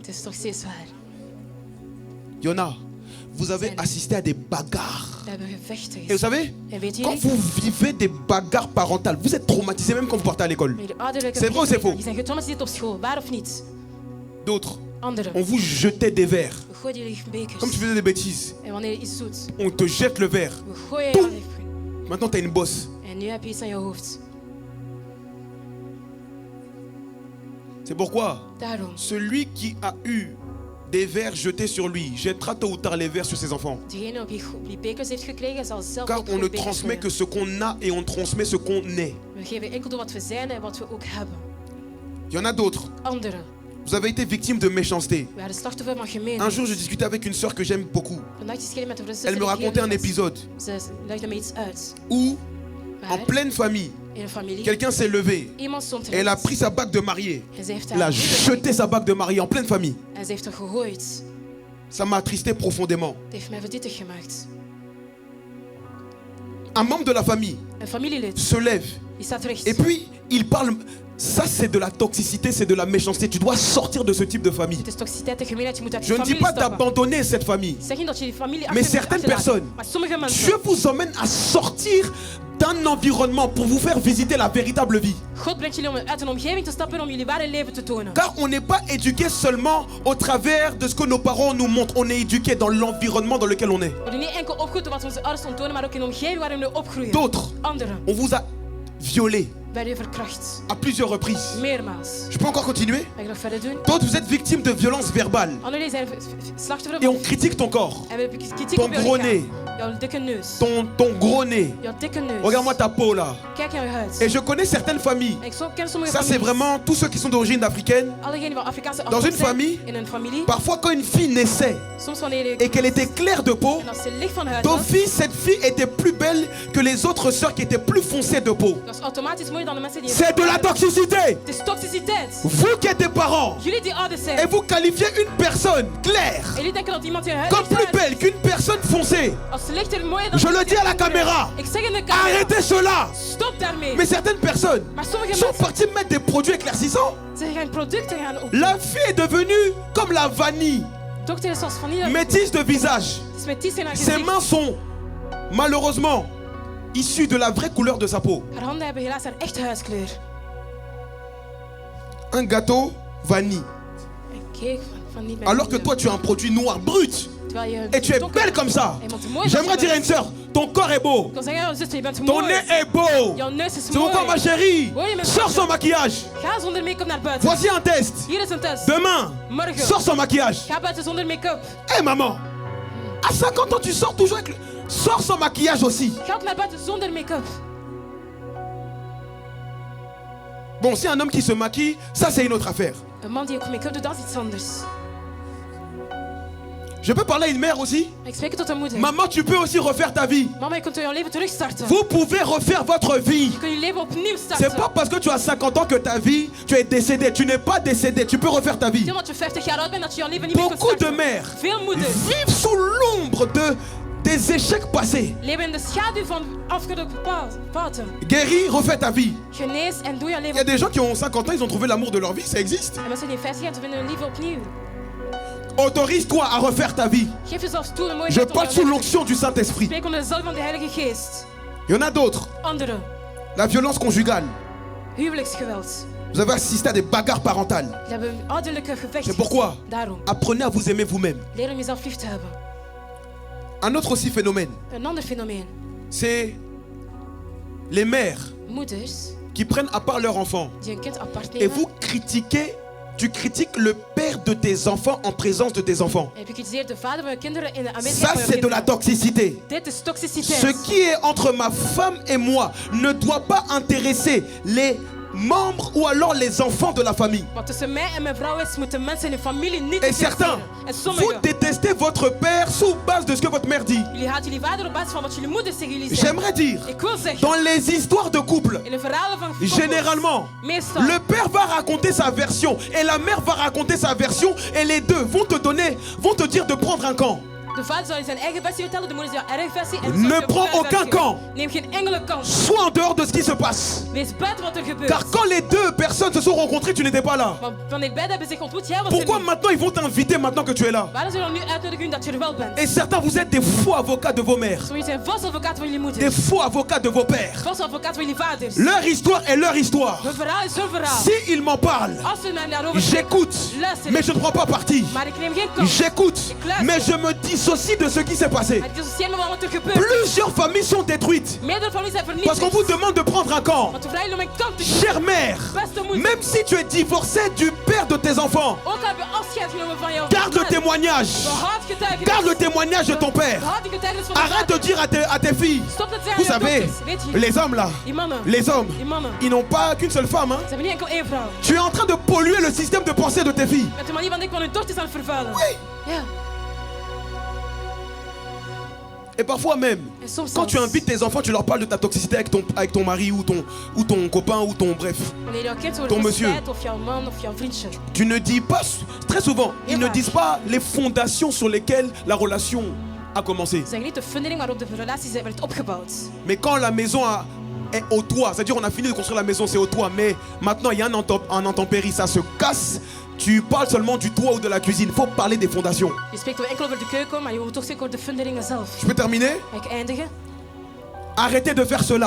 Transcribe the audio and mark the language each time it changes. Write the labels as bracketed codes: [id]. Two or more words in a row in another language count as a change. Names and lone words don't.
[nl] het is toch steeds waar. [fr] Yona, vous avez assisté à des bagarres. [nl] We hebben gevechten [fr] Et vous [nl] gezien. [fr] savez, [nl] En weet [fr] quand [nl] jullie? [fr] vous vivez des bagarres parentales, vous êtes traumatisé même quand vous partez à l'école. [nl] Jullie ouderlijke [fr] C'est vrai ou c'est [nl] vechten, [fr] faux? [nl] die zijn getraumatiseerd op school. Waar of niet? [fr] D'autres, [nl] Anderen. [fr] on vous jetait des verres. [nl] We gooien jullie bekers. [fr] Comme tu faisais des bêtises, [nl] En wanneer je iets doet, [fr] on te jette le verre. [nl] we gooien je Boem. aan je. [fr] Maintenant, tu as une bosse. [nl] En nu heb je iets aan je hoofd. [fr] C'est pourquoi [nl] Daarom. [fr] celui qui a eu des verres jetés sur lui jettera tôt ou tard les verres sur ses enfants. [nl] Degene op die bekers heeft gekregen, zal zelf [fr] Car [nl] ook [fr] on ne [nl] bekers [fr] transmet que [nl] gooien. [fr] ce qu'on a et on transmet ce qu'on est. [nl] We geven enkel door wat we zijn en wat we ook hebben. [fr] Il y en a d'autres. [nl] Anderen. [fr] Vous avez été victime de méchanceté. [nl] We waren slachtoffer van [fr] Un [nl] gemeenheid. [fr] jour, je discutais avec une sœur que j'aime beaucoup. [nl] Vandaag discuteerde ik met een zuster [fr] Elle me [nl] die ik [fr] racontait [nl] heel [fr] un [nl] lief was. [fr] épisode [nl] Ze legde me iets uit. [fr] où, en [nl] Maar [fr] pleine famille, [nl] in een familie, [fr] quelqu'un s'est levé. [nl] iemand stond [fr] Et elle a [nl] eruit. [fr] pris sa bague de mariée. [nl] En ze heeft [fr] Elle a [nl] haar [fr] jeté sa bague de mariée en pleine famille. [nl] en ze heeft haar gegooid. [fr] Ça m'a attristé profondément. [nl] Het heeft mij verdrietig gemaakt. [fr] Un membre de la famille [nl] Een familielid, [fr] se lève. [nl] die staat rechts. [fr] Et puis, il parle. Ça, c'est de la toxicité, c'est de la méchanceté. Tu dois sortir de ce type de famille. [nl] Het is toxiciteit en gemeenheid, je moet uit [fr] Je [nl] die [fr] ne dis [nl] familie [fr] pas [nl] stappen. [fr] d'abandonner cette famille. [nl] Ik zeg niet dat je die familie [fr] Mais [nl] achter [fr] certaines [nl] achterlaat. [fr] personnes, [nl] Maar sommige mensen, [fr] Dieu vous emmène à sortir d'un environnement pour vous faire visiter la véritable vie. [nl] God brengt jullie om uit een omgeving te stappen om jullie ware leven te tonen. [fr] Car on n'est pas éduqué seulement au travers de ce que nos parents nous montrent. On est éduqué dans l'environnement dans lequel on est. [nl] We worden niet enkel opgevoed door wat onze ouders ons tonen, maar ook in de omgeving waarin we opgroeien. [fr] D'autres, [nl] Anderen [fr] on vous a violé [nl] werden verkracht. [fr] à plusieurs reprises. [nl] Meermaals. [fr] Je peux encore continuer? [nl] Mag ik nog verder doen? [fr] D'autres, vous êtes victime de violences verbales. [nl] Anderen zijn slachtoffer [fr] Et on [nl] van... [fr] critique ton corps, [nl] En we hebben kritiek [fr] ton [nl] op jouw [fr] gros [nl] lichaam. [fr] nez, [nl] Jouw dikke neus. [fr] ton gros nez. [nl] Jouw dikke neus. [fr] Regarde-moi ta peau là. [nl] Kijk naar je huid. [fr] Et je connais certaines familles. [nl] En ik ken sommige [fr] Ça, c'est [nl] families. [fr] vraiment tous ceux qui sont d'origine africaine. [nl] Allegenen van Afrikaanse [fr] Dans [nl] afkomst [fr] une [nl] zijn [fr] famille, [nl] in een familie. [fr] Parfois, quand une fille naissait [nl] Soms wanneer je... [fr] et qu'elle était claire de peau, [nl] En als ze licht van huid was, [fr] d'office, cette fille était plus belle que les autres sœurs qui étaient plus foncées de peau. [nl] dat is automatisch mooier dan de mensen die... [fr] C'est de la toxicité. [nl] Het is toxiciteit. [fr] Vous qui êtes des parents [nl] Jullie die ouders [fr] et [nl] zijn. [fr] vous qualifiez une personne claire [nl] En jullie denken dat iemand je huid [fr] comme [nl] licht [fr] plus [nl] uit. [fr] belle qu'une personne foncée. [nl] Als ze lichter mooier dan... [fr] Je le dis à la caméra. [nl] Ik zeg in de camera. [fr] Arrêtez cela. [nl] Stop daarmee. [fr] Mais certaines personnes [nl] Maar sommige [fr] sont [nl] mensen... [fr] parties mettre des produits éclaircissants. [nl] Ze gaan producten gaan op. [fr] La fille est devenue comme la vanille, [nl] Dokter is als vanille. [fr] métisse de visage. [nl] Het is met ties in haar [fr] Ses [nl] gezicht. [fr] mains sont malheureusement issues de la vraie couleur de sa peau. [nl] Haar handen hebben helaas haar echte huidskleur. [fr] Un gâteau vanille. [nl] Een cake van niet met [fr] Alors que [nl] vanille. [fr] toi tu as un produit noir brut [nl] Terwijl je [fr] et tu es [nl] donker [fr] belle comme ça. [nl] En je bent mooi [fr] J'aimerais [nl] zoals je [fr] dire à une [nl] bent. [fr] sœur, ton corps est beau, [nl] Ik kan zeggen, zuster, je bent [fr] ton [nl] mooi. [fr] nez est beau. [nl] Jouw neus is [fr] C'est pourquoi ma [nl] mooi. [fr] chérie, Oui, mais sors ça- son maquillage. [nl] Ga zonder make-up naar buiten. [fr] Voici un test. [nl] Hier is een test. [fr] Demain, [nl] Morgen. [fr] sors son maquillage. [nl] Ga buiten zonder make-up. [fr] Hé maman, à 50 ans tu sors toujours avec le... Sors son maquillage aussi. [nl] Ga ook naar buiten zonder make-up. [fr] Bon, si un homme qui se maquille, ça c'est une autre affaire. [nl] Een man die ook make-up doet, dat is iets anders. [fr] Je peux parler à une mère aussi. [nl] Ik spreek tot een moeder. [fr] Maman, tu peux aussi refaire ta vie. [nl] Mama, je kunt jouw leven terugstarten. [fr] Vous pouvez refaire votre vie. [nl] Je kunt je leven opnieuw [fr] C'est [nl] starten. [fr] pas parce que tu as 50 ans que ta vie, tu es décédé. Tu n'es pas décédé. Tu peux refaire ta vie. [nl] Niet omdat je 50 jaar oud bent dat je jouw leven niet meer kunt [fr] Beaucoup de [nl] starten. [fr] mères [nl] Veel moeders [fr] vivent sous l'ombre des échecs passés. [nl] leven in de schaduw van afgelopen fouten. [fr] Guéris, refais ta vie. [nl] Genees en doe jouw [fr] Il y a [nl] leven. [fr] des gens qui ont 50 ans, ils ont trouvé l'amour de leur vie. Ça existe. [nl] En mensen die 50 jaar, ze vinden hun leven opnieuw. [fr] Autorise-toi à refaire ta vie. [nl] Geef jezelf toe een mooie [fr] Je [nl] tijd om [fr] parle [nl] jouw [fr] sous [nl] leven te [fr] l'onction du Saint-Esprit. [nl] spreken onder de zalf van de Heilige Geest. [fr] Il y en a d'autres. [nl] Anderen, [fr] La violence conjugale. [nl] huwelijksgeweld. [fr] Vous avez assisté à des bagarres parentales. [nl] Die hebben een ouderlijke gevecht. [fr] C'est pourquoi [nl] Daarom, [fr] apprenez à vous aimer vous-même. [nl] leer om jezelf lief te hebben. [fr] Un autre aussi phénomène, [nl] Een ander fenomeen. [fr] c'est les mères [nl] Moeders [fr] qui prennent à part leur enfant. [nl] die een kind apart [fr] Et [nl] nemen. [fr] vous critiquez, tu critiques le père de tes enfants en présence de tes enfants. [nl] En je kritiseert de vader van je kinderen in de [fr] Ça, [nl] aanwezigheid van je [fr] c'est de la [nl] kinderen. [fr] toxicité. [nl] Dit is toxiciteit. [fr] Ce qui est entre ma femme et moi ne doit pas intéresser les membres ou alors les enfants de la famille. [nl] Want tussen mij en mijn vrouw is, moeten mensen in de familie niet [fr] Et certains, [nl] interesseren. En [fr] vous [nl] sommigen, [fr] détestez votre père sous base de ce que votre mère dit. [nl] jullie haten jullie vader op basis van wat jullie moeder tegen jullie zegt. [fr] J'aimerais dire, [nl] Ik wil zeggen, [fr] dans les histoires de couple, [nl] in de verhalen van koppels, [fr] généralement, [nl] meestal, [fr] le père va raconter sa version et la mère va raconter sa version et les deux vont te dire de prendre un camp. [nl] de vader zal je zijn eigen versie vertellen, de moeder zijn eigen versie. En [fr] Ne [nl] de [fr] prends aucun camp. [nl] Neem geen enkele kant. [fr] Sois en dehors de ce qui se passe. [nl] Wees buiten wat er gebeurt. [fr] Car quand les deux personnes se sont rencontrées, tu n'étais pas là. [nl] Want wanneer beiden hebben zich ontmoet, jij was [fr] Pourquoi [nl] er niet. [fr] maintenant ils vont t'inviter maintenant que tu es là? [nl] Waarom zullen we nu uitnodigen dat je er wel bent? [fr] Et certains, vous êtes des faux avocats de vos mères, [nl] Sommigen zijn valse advocaten van jullie moeders. [fr] des faux avocats de vos pères. [nl] Valse advocaten van jullie vaders. [fr] Leur histoire est leur histoire. [nl] Hun verhaal is hun verhaal. [fr] S'ils m'en parlent, [nl] Als ze mij daarover spreken, [fr] j'écoute, [nl] luister [fr] mais [nl] ik. [fr] je ne prends pas parti. [nl] Maar ik neem geen kant. [fr] J'écoute, mais je me dissocie de ce qui s'est passé. [nl] Maar ik dissocieer me van wat er gebeurt. [fr] Plusieurs familles sont détruites [nl] Meerdere families zijn vernietigd. [fr] parce qu'on vous demande de prendre un camp. [nl] Want we vragen jullie om een kant te kiezen. [fr] Chère mère, [nl] Beste moeder. [fr] même si tu es divorcé du père de tes enfants, [nl] Ook al heb je afscheid genomen van jouw [fr] garde le [nl] man. [fr] témoignage. [nl] Behoud getuigenis. [fr] Garde le témoignage de ton père. [nl] Behoud die getuigenis van de [fr] Arrête de [nl] vader. [fr] dire à tes filles. [nl] Stop dat zeggen [fr] Vous [nl] aan jouw [fr] savez, [nl] dochters. Weet je, [fr] les hommes là, [nl] die mannen, [fr] les hommes, [nl] die mannen, [fr] ils n'ont pas qu'une seule femme. Hein. [nl] ze hebben niet enkel één vrouw. [fr] Tu es en train de polluer le système de pensée de tes filles. [nl] Met de manier van denken van hun dochters aan het vervuilen. [fr] Oui. [nl] Ja. [fr] Et parfois même, [nl] En soms [fr] quand tu [nl] zelfs, [fr] invites tes enfants, tu leur parles de ta toxicité avec ton mari ou ton copain ou ton bref. [nl] wanneer jouw kind over [fr] ton monsieur. [nl] toxiciteit of jouw man of jouw vriendje. [fr] Tu ne dis pas, très souvent, ils Et ne voilà. disent pas les fondations sur lesquelles la relation a commencé. [nl] Ze zeggen niet de fundering waarop de relatie werd opgebouwd. [fr] Mais quand la maison est au toit, c'est-à-dire on a fini de construire la maison, c'est au toit, mais maintenant il y a un intempérie, ça se casse. Tu parles seulement du toit ou de la cuisine. Il faut parler des fondations. [nl] Je spreekt wel enkel over de keuken, maar je moet toch zeker over de funderingen zelf. [fr] Je peux terminer? [nl] Ga ik eindigen? [fr] Arrêtez de faire cela.